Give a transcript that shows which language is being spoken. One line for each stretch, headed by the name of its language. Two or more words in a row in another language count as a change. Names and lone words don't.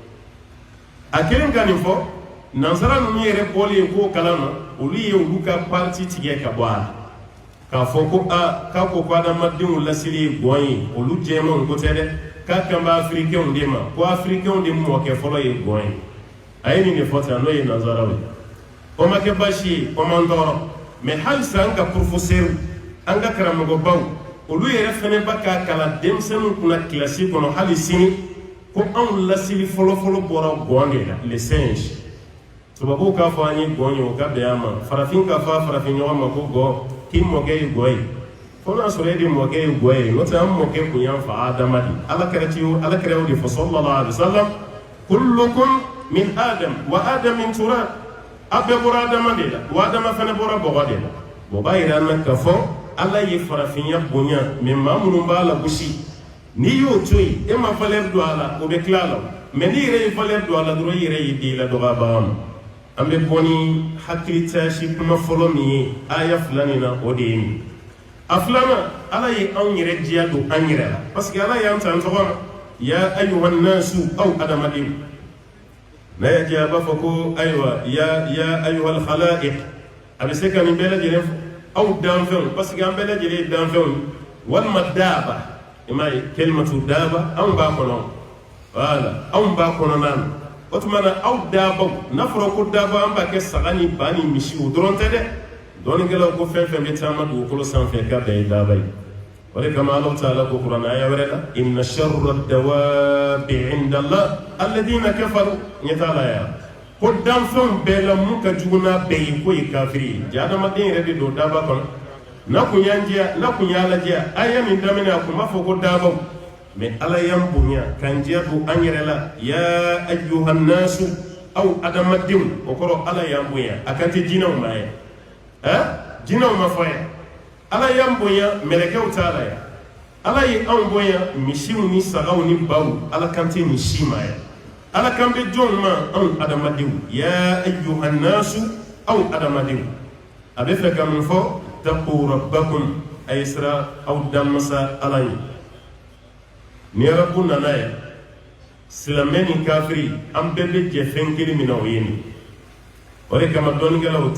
Bambara: a kelen ka nin fɔ nanzara ninnu yɛrɛ bɔlen k'o kalan na olu ye olu ka parti tigɛ ka bɔ a la k'a fɔ ko k'a ko ko adamadenw lasili ye gɔn ye olu jɛmanw ko tɛ dɛ k'a kan bɛ afirikɛnw de ma ko afirikɛnw de mɔkɛ fɔlɔ ye gɔn ye a ye nin de fɔ tan n'o ye nanzaraw ye o ma kɛ baasi ye o man tɔɔrɔ mais halisa an ka professeur an ka karamɔgɔbaw olu yɛrɛ fɛnɛ ba k'a kalan denmisɛnninw kunna kilasi kɔnɔ hali sini ko anw lasili fɔlɔfɔlɔ bɔra gɔn de la
French: les singes
Bambara: tubabuw k'a fɔ an ye gɔn ye o ka bɛn an ma farafin k'a fɔ a farafin ɲɔgɔn ma ko gɔ k'i mɔkɛ ye gɔ ye fo n'a sɔrɔ e de mɔkɛ ye gɔ ye n'o tɛ an mɔkɛ kun y'an fa adama de ala kɛra y'o de fɔ
Arabic: صلى الله عليه وسلم كلكم من آدم وآدم من تراب
Bambara: a bɛɛ bɔra adama de la wa adama fɛnɛ bɔra bɔgɔ de la o b'a yira an na k'a fɔ ala ye farafinya bonya mais maa minnu b'a la gosi n'i y'o to yen e ma valeur don a la o bɛ tila a la mais n'i yɛrɛ ye valeur don a la dɔrɔn i yɛrɛ y'i den la dɔgɔya bagan ma an bɛ bɔ ni hakilitasi kuma fɔlɔ min ye aya fila nin na o de ye nin a filanan ala ye anw yɛrɛ diya don an yɛrɛ la parce que ala y'an ta an tɔgɔ ma
Arabic: يا أيها الناس
Bambara: aw adamadenw n'a y'a diya a b'a fɔ ko ayiwa
Arabic: يا أيها الخلائق
Bambara: a bɛ se ka nin bɛɛ lajɛlen fɔ aw danfɛnw parce que an bɛɛ lajɛlen ye danfɛnw walima daaba i m'a ye kelimatu daaba anw b'a kɔnɔ voilà anw b'a kɔnɔna na o tuma na aw daabaw n'a fɔra ko daaba an b'a kɛ saga ni ba ni misi o dɔrɔn tɛ dɛ dɔɔnikɛlaw ko fɛn fɛn bɛ taama dugukolo sanfɛ k'a bɛɛ ye daaba ye o de kama
Arabic: الله تعالى
Bambara: ko kuranɛ aya wɛrɛ la
Arabic: إن شر الدواب عند الله الذين كفروا
Bambara: ɲɛ t'a la ya ko danfɛnw bɛɛ la mun ka jugu n'a bɛɛ ye k'o ye kafiri ye jaa adamaden yɛrɛ de don daaba kɔnɔ n'a kun y'an diya n'a kun y'a lajɛ aya nin daminɛ a kun b'a fɔ ko daabaw mais ala y'an bonya k'an diya don an yɛrɛ la
Arabic: يا أيها الناس
Bambara: aw adamadenw o kɔrɔ ala y'an bonya a kan tɛ jinɛw ma ye jinɛw ma fɔ ye ala y'an bonya mɛlɛkɛw t'a la ya ala ye anw bonya misiw ni sagaw ni baw ala kan tɛ nin si ma ye ala kan bɛ jɔnw ma anw adamadenw
Arabic: يا أيها الناس
Bambara: aw adamadenw a bɛ fɛ ka mun fɔ
Arabic: اتقوا ربكم
Bambara: a ye sira aw danmasa ala ye ni rabu nana ye silamɛ ni kafiri an bɛɛ bɛ jɛ fɛn kelen min na o ye nin o de kama dɔnnikɛlaw